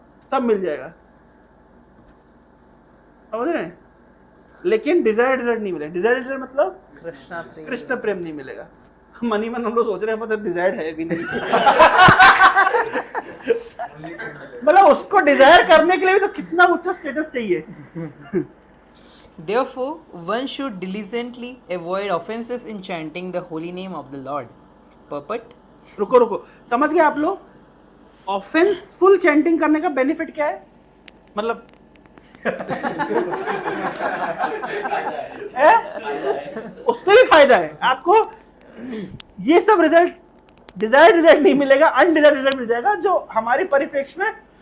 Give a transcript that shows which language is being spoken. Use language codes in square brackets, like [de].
[hi] सब मिल जाएगा, समझ रहे हैं? लेकिन डिजायर्ड रिजल्ट नहीं मिलेगा। डिजायर्ड रिजल्ट मतलब कृष्ण प्रेम नहीं मिलेगा। मनी मन हम लोग सोच रहे हैं मतलब डिजायर्ड है भी नहीं। मतलब उसको डिजायर करने के लिए भी तो कितना ऊंचा स्टेटस चाहिए। [en] Therefore, one should diligently avoid offenses in chanting the holy name of the Lord. Purport. [hi] रुको समझ गए आप लोग? ऑफेंसफुल चैंटिंग करने का बेनिफिट क्या है? मतलब उसमें भी फायदा है आपको। ये सब रिजल्ट डिजायर्ड रिजल्ट नहीं मिलेगा, अनडिजायर्ड रिजल्ट मिल जाएगा जो हमारे परिप्रेक्ष्य में।